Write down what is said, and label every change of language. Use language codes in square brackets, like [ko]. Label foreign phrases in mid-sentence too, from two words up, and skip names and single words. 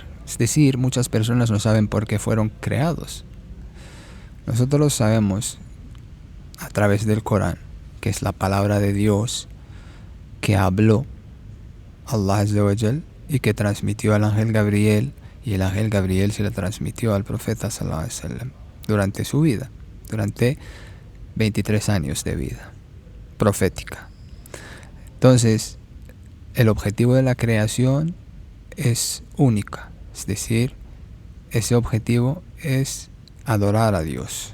[es] Es decir, muchas personas no saben por qué fueron creados. Nosotros lo sabemos a través del Corán, que es la palabra de Dios que habló [ar] الله عز وجل [es] y que transmitió al ángel Gabriel, y el ángel Gabriel se la transmitió al profeta [ar] صلى الله عليه وسلم [es] durante su vida, durante 23 años de vida profética. Entonces, el objetivo de la creación es única, es decir, ese objetivo es adorar a Dios.